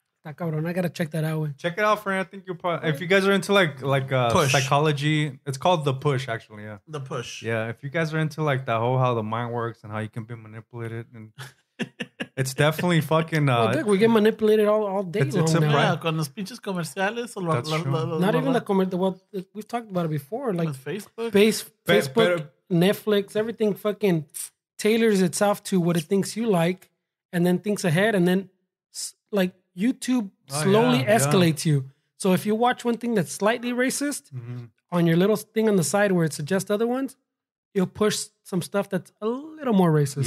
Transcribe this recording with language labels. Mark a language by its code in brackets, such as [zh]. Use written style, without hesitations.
[es] Cabrón, [en] I got to check that out. Check it out, friend. I think you'll probably, if you guys are into like psychology, it's called The Push, actually. Yeah. The Push. Yeah. If you guys are into like that whole, how the mind works and how you can be manipulated, and it's definitely fucking. We get manipulated all day long. Yeah, [es] con los pinches comerciales. [en] Not even the commercial. We've talked about it before. Like Facebook. Facebook, Netflix, everything fucking tailors itself to what it thinks you like, and then thinks ahead, and then like YouTube slowly escalates you. So if you watch one thing that's slightly racist on your little thing on the side where it suggests other ones, you'll push some stuff that's a little more racist.